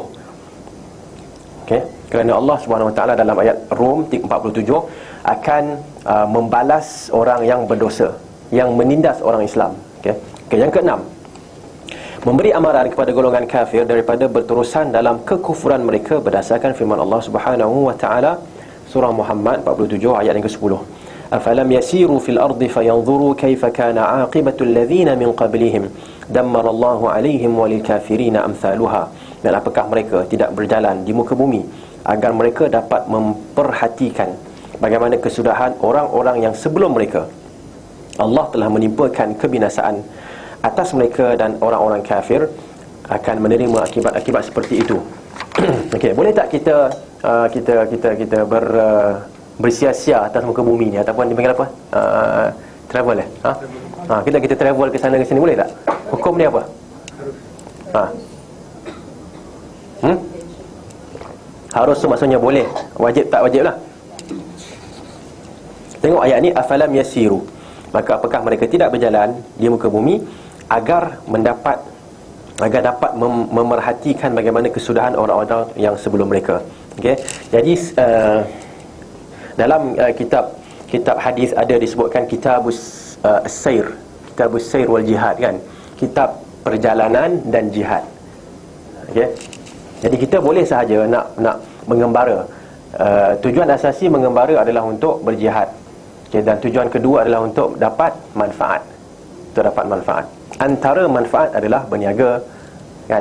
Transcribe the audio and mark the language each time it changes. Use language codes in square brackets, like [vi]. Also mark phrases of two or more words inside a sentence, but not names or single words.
[ms] Okey, kerana Allah [ar] سبحانه وتعالى [ms] dalam ayat Rum 47 akan membalas orang yang berdosa, yang menindas orang Islam. Okey. Yang keenam, memberi amaran kepada golongan kafir daripada berterusan dalam kekufuran mereka berdasarkan firman Allah [ar] سبحانه وتعالى [ms] surah Muhammad 47 ayat yang ke-10. [ar] أفلم يسيروا في الأرض فينظروا كيف كان عاقبة الذين من قبلهم دمر الله عليهم وللكافرين أمثالها. [ms] Dan apakah mereka tidak berjalan di muka bumi agar mereka dapat memperhatikan bagaimana kesudahan orang-orang yang sebelum mereka. Allah telah menimpakan kebinasaan atas mereka, dan orang-orang kafir akan menerima akibat-akibat seperti itu. Okey, boleh tak kita bersia-sia atas muka bumi ni, ataupun dipanggil apa? Travel kita travel ke sana ke sini, boleh tak? Hukum dia apa? Harus tu maksudnya boleh, wajib tak wajib lah. Tengok ayat ni, [ar] أفلم يسيروا, [ms] maka apakah mereka tidak berjalan di muka bumi agar dapat memerhatikan bagaimana kesudahan orang-orang yang sebelum mereka. Okey, jadi dalam kitab hadis ada disebutkan [ar] كتاب السير والجهاد, [ms] kan? Kitab perjalanan dan jihad. Okey. Jadi kita boleh sahaja nak mengembara. Tujuan asasi mengembara adalah untuk berjihad. Okey, dan tujuan kedua adalah untuk dapat manfaat. Antara manfaat adalah berniaga, kan?